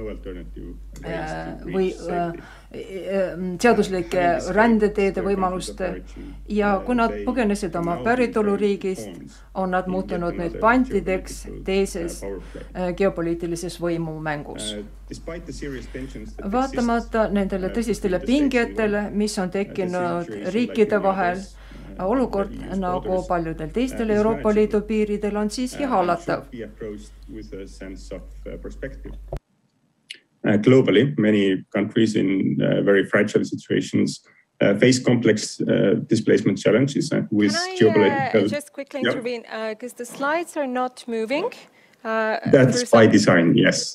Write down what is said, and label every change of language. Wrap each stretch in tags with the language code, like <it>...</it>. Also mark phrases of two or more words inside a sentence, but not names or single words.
<et>või seaduslike rändeteede võimalust ja kui nad põgenesid oma päritoluriigist, on nad muutunud nüüd pantideks teises geopoliitilises võimumängus. Vaatamata nendele tõsistele pingetele, mis on tekkinud riikide vahel, olukord nagu paljudel teistel Euroopa Liidu piiridel on siiski hallatav.</et> <en>Globally, many countries in very fragile situations face complex displacement challenges with geopolitical... Can I just quickly intervene, because the slides are not moving. That's by design, yes.</en>